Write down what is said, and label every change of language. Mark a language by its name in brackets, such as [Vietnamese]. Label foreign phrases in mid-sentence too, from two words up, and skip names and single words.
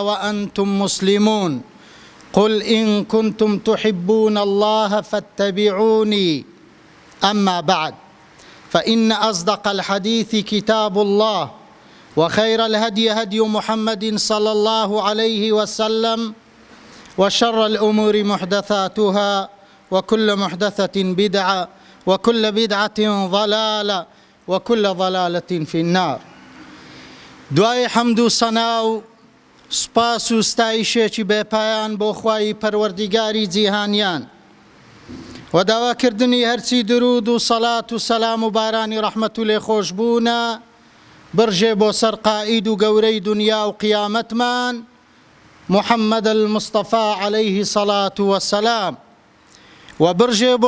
[Arabic] وأنتم مسلمون قل إن كنتم تحبون الله فاتبعوني أما بعد فإن أصدق الحديث كتاب الله وخير الهدي هدي محمد صلى الله عليه وسلم وشر الأمور محدثاتها وكل محدثة بدعة وكل بدعة ضلالة وكل ضلالة في النار [Central Kurdish] دوای حەمد و سەنا و سوپاس و ستایشێکی بێپایان بۆ خوای پەروەردیگاری جیهانیان و داواکردنی هەرچی درود و سەڵات و سەلام و بارانی ڕەحمەت و لێخۆشبوونە برژێ بۆ سەر قائید و گەورەی دنیا و قیامەتمان محەممەد المستەفا [Arabic] عەلەیهی سەڵات وەسەلام [Central Kurdish] و برژێ بۆ